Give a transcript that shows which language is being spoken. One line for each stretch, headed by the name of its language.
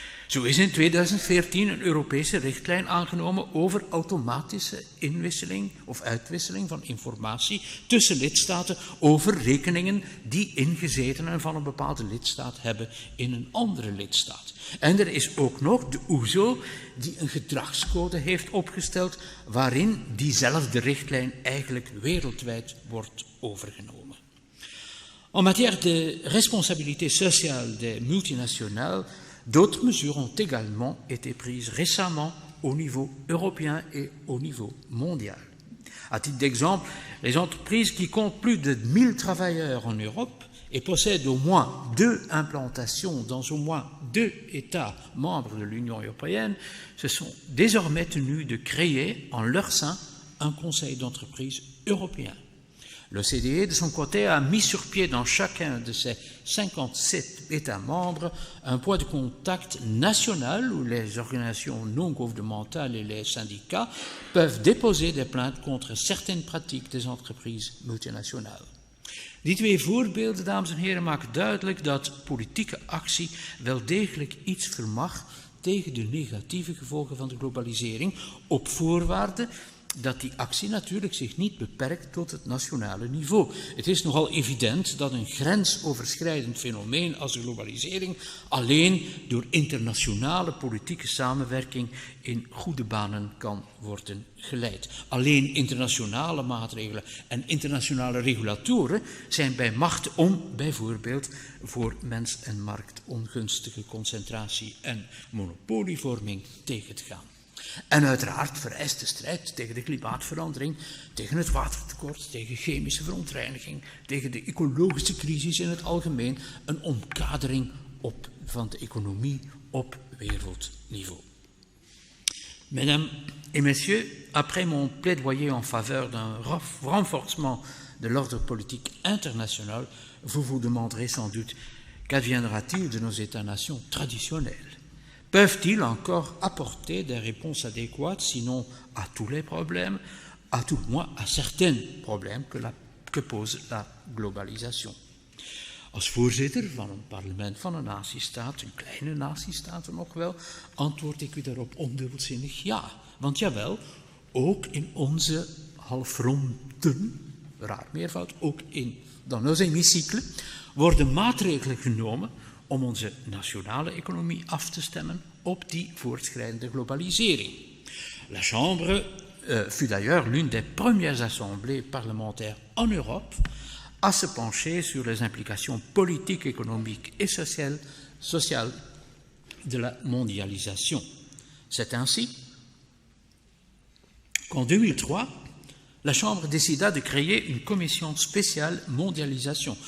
Dutch: Zo is in 2014 een Europese richtlijn aangenomen over automatische inwisseling of uitwisseling van informatie tussen lidstaten over rekeningen die ingezetenen van een bepaalde lidstaat hebben in een andere lidstaat. En er is ook nog de OESO die een gedragscode heeft opgesteld waarin diezelfde richtlijn eigenlijk wereldwijd wordt overgenomen.
French: En matière de responsabilité sociale des multinationales, d'autres mesures ont également été prises récemment au niveau européen et au niveau mondial. À titre d'exemple, les entreprises qui comptent plus de 1000 travailleurs en Europe et possèdent au moins 2 implantations dans au moins 2 États membres de l'Union européenne se sont désormais tenues de créer en leur sein un conseil d'entreprise européen. L'OCDE, de son côté, a mis sur pied dans chacun de ses 57 États membres un point de contact national où les organisations non gouvernementales et les syndicats peuvent déposer des plaintes contre certaines pratiques des entreprises multinationales.
Dutch: Die 2 voorbeelden, dames en heren, maken duidelijk dat politieke actie wel degelijk iets vermag tegen de negatieve gevolgen van de globalisering, op voorwaarde dat die actie natuurlijk zich niet beperkt tot het nationale niveau. Het is nogal evident dat een grensoverschrijdend fenomeen als de globalisering alleen door internationale politieke samenwerking in goede banen kan worden geleid. Alleen internationale maatregelen en internationale regulatoren zijn bij macht om bijvoorbeeld voor mens en markt ongunstige concentratie en monopolievorming tegen te gaan. En uiteraard vereist de strijd tegen de klimaatverandering, tegen het watertekort, tegen chemische verontreiniging, tegen de ecologische crisis in het algemeen, een omkadering van de economie op wereldniveau.
French: Mesdames et messieurs, après mon plaidoyer en faveur d'un renforcement de l'ordre politique international, vous vous demanderez sans doute qu'adviendra-t-il de nos États-nations traditionnels? Peuvent-ils encore apporter des réponses adéquates, sinon à tous les problèmes, à tout moins à certains problèmes que pose la globalisation?
Dutch: Als voorzitter van een parlement van een natiestaat, een kleine natiestaat nog wel, antwoord ik u daarop ondubbelzinnig ja. Want jawel, ook in onze halfronden, raar meervoud, ook
French: dans nos hémicycles,
Dutch: worden maatregelen genomen om onze nationale economie af te stemmen op die voortschrijdende globalisering.
French: La Chambre fut d'ailleurs l'une des premières assemblées parlementaires en Europe à se pencher sur les implications politiques, économiques et sociales de la mondialisation. C'est ainsi qu'en 2003, la Chambre décida de créer une commission spéciale mondialisation.